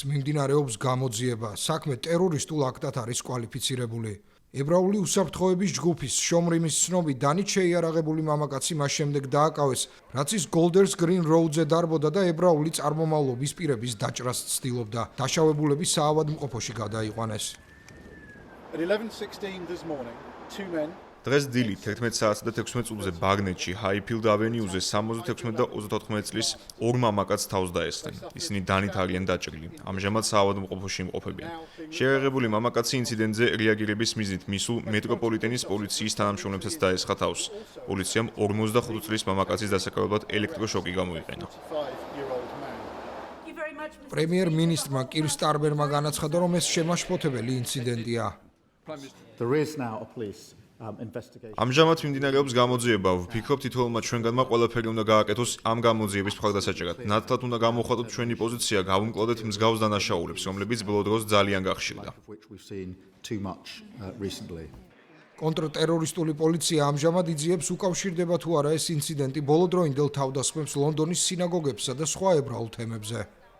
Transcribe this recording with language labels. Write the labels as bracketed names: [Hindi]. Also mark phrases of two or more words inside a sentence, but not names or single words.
[Georgian] მიმდინარეობს გამოძიება. საქმე ტერორისტულ აქტად არის კვალიფიცირებული. ებრაული უსაფრთხოების ჯგუფის შომრიმის ცნობით დანით შეიარაღებული მამაკაცი მას შემდეგ დააკავეს, რაც ის Golders Green Road-ზე დარბოდა და ებრაული წარმომავლობის პირების დაჭრას ცდილობდა. დაშავებულები საავადმყოფოში გადაიყვანეს. [English] At 11:16 this morning, two men [Georgian] დღეს დილით 11 საათსა და 16 წუთზე ბაგნეტში, Highfield Avenue-ზე 76 და 34 წლის ორ მამაკაცს თავს დაესხნენ. ისინი დანით არიან დაჭრილი. ამჟამად საავადმყოფოში იმყოფებიან. შეიარაღებული მამაკაცი ინციდენტზე რეაგირების მიზნით მისულ მეტროპოლიტენის პოლიციის თანამშრომლებსაც დაესხა თავს. პოლიციამ 45 წლის მამაკაცის დასაკავებლად ელექტროშოკი გამოიყენა. [English] 5-year-old man. [Georgian] პრემიერ-მინისტრმა კირ სტარმერმა განაცხადა, რომ ეს შემაშფოთებელი ინციდენტია. [English] There is now a police investigation. [Georgian] ამჟამად მიმდინარეობს გამოძიება. ვფიქრობ, თითოეულმა ჩვენგანმა ყველაფერი უნდა გააკეთოს ამ გამოძიების მხარდასაჭერად. ნათლად უნდა გამოვხატოთ ჩვენი პოზიცია, გავუმკლოდეთ მსგავს დანაშაულებს, რომლებიც ბოლო დროს ძალიან გახშირდა. [English] Which we've seen too much recently. [Georgian] კონტრტერორისტული პოლიცია ამჟამად იძიებს უკავშირდება თუ არა ეს ინციდენტი ბოლოდროინდელ თავდასხმებს ლონდონის სინაგოგებსა და სხვა ებრაულ თემებზე.